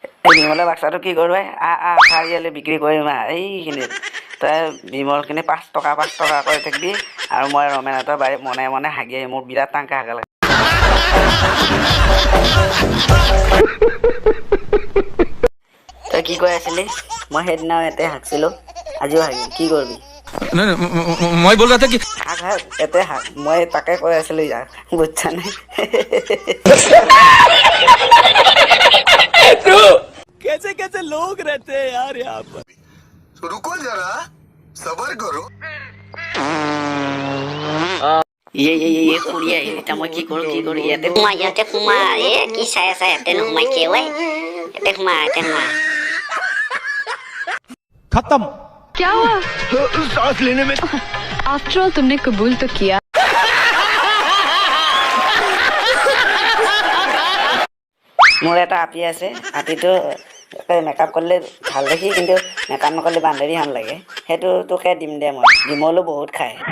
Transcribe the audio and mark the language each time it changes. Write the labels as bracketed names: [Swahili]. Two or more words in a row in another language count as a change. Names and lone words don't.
[Assamese] বিমলৰ বাক্সাটো কি কৰোঁ চাৰিআলি বিক্ৰী কৰিম এইখিনিত তই বিমলখিনি 5 টকা কৰি থাকিবি আৰু মই ৰমেনহঁতৰ বাৰীত মনে মনে হাগি আহি মোৰ বিৰাট টানকৈ হাগা লাগে তই কি কৈ আছিলি মই সেইদিনাও ইয়াতে হাগছিলোঁ আজিও হাগিম কি কৰিবি [Hindi] मैं बोल रहा था कि [Assamese] হাগ ইয়াতে হাগ মই তাকে কৈ আছিলোঁ ইয়াক বুজছানে [Hindi] कैसे कैसे लोग रहते हैं यार यहाँ पर रुको जरा सबर करो ये कुड़िया [Assamese] এটা মই কি কৰোঁ ইয়াতে সোমা কি চাই আছা ইয়াতে নোসোমাই কিয় ইয়াতে সোমা [Hindi] खत्म क्या हुआ सांस लेने में [English] after all [Hindi] तुमने कबूल तो किया [Assamese] মোৰ এটা আপি আছে আপিটো মেকআপ কৰিলে ভাল দেখি কিন্তু মেকআপ নকৰিলে বান্ধৰি হান লাগে সেইটো তোকে দিম দে মই বিমলো বহুত খায়